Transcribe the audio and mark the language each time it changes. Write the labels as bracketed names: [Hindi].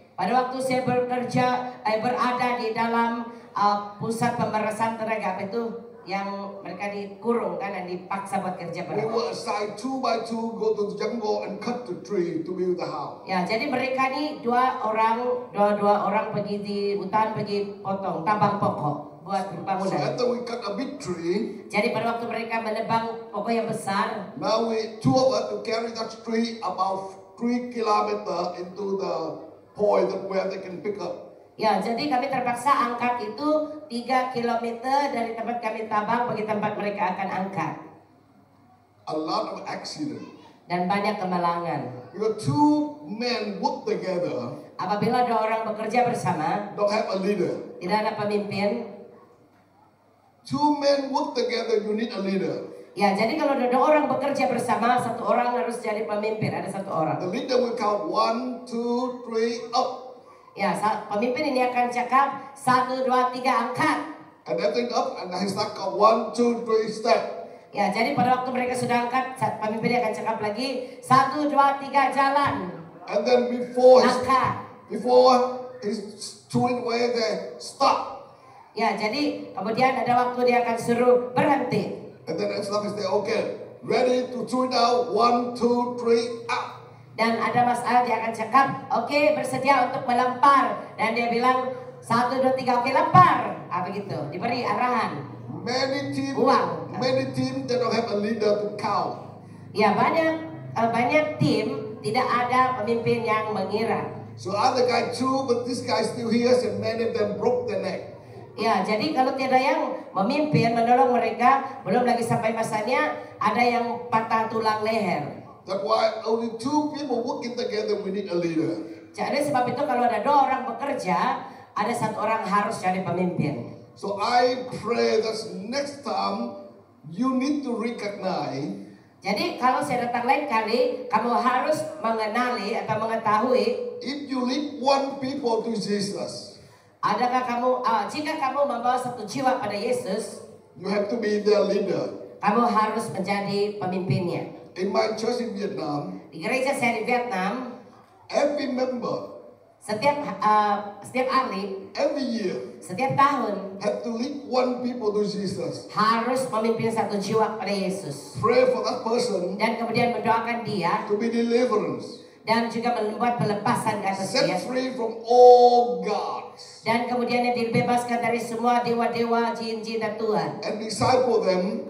[Malay] Pada waktu saya berada di dalam pusat pemerasan tenaga, apa itu yang mereka dikurung kan dan dipaksa buat kerja [English] we [Malay] pada. [English] were assigned 2 by 2 go to the jungle and cut the tree to build the house. [Malay] Ya, jadi mereka nih dua orang pergi di hutan, pergi potong tabang pokok buat [English] So [Malay] bangunan. [English] after we cut a big tree, [Malay] Jadi pada waktu mereka menebang pokok yang besar, [English] now two of us to carry that tree about 3 kilometers into the point where they can pick up. [Malay] ya, jadi kami terpaksa angkat itu 3 km dari tempat kami tabang pergi tempat mereka akan angkat. [English] A lot of accident. [Malay] Dan banyak kemalangan. [English] Because two men work together, [Malay] Apabila 2 orang bekerja bersama, [English] don't have a leader. [Malay] tidak ada pemimpin. [English] 2 men work together, you need a leader. [Malay] Ya, jadi kalau ada 2 orang bekerja bersama, 1 orang harus jadi pemimpin, ada 1 orang. [English] The leader will count 1, 2, 3, up. [Malay] Ya, pemimpin ini akan cakap 1, 2, 3 angkat. [English] And everything up, and he start count 1, 2, 3, step. [Malay] Ya, jadi pada waktu mereka sudah angkat, pemimpin akan cakap lagi 1, 2, 3 jalan. [English] And then before [Malay] Angkat. [English] he's throwing away, they stop. [Malay] Ya, jadi kemudian ada waktu dia akan suruh berhenti. [English] And then next time he say, okay, ready to throw it out, 1, 2, 3, up. [Malay] Dan ada masalah dia akan cakap, oke, bersedia untuk melempar. Dan dia bilang 1, 2, 3, oke, lempar. Begitu, diberi arahan. [English] Many teams they don't have a leader to count. [Malay] Ya, banyak tim tidak ada pemimpin yang mengira. [English] So other guy too, but this guy still here, and many of them broke their neck. [Malay] Ya, jadi kalau tidak yang memimpin, menolong mereka, belum lagi sampai masanya, ada yang patah tulang leher. [English] That's why only 2 people working together, we need a leader. [Malay] Jadi sebab itu kalau ada 2 orang bekerja, ada 1 orang harus jadi pemimpin. [English] So I pray that next time you need to recognize. [Malay] Jadi kalau saya datang lain kali, kamu harus mengenali atau mengetahui. [English] If you lead 1 people to Jesus, [Malay] Adakah kamu, jika kamu membawa 1 jiwa pada Yesus, [English] you have to be their leader. [Malay] kamu harus menjadi pemimpinnya. [English] In my church in Vietnam, [Malay] Di gereja saya di Vietnam, [English] every member, [Malay] setiap ahli, [English] every year, [Malay] setiap tahun [English] have to lead 1 people to Jesus. [Malay] harus memimpin 1 jiwa pada Yesus. [English] Pray for that person [Malay] Dan kemudian mendoakan dia [English] to be deliverance, [Malay] dan juga membuat pelepasan atas dia. [English] set free from all gods, [Malay] Dan kemudian dia dibebaskan dari semua dewa-dewa, jin-jin dan Tuhan. [English] and disciple them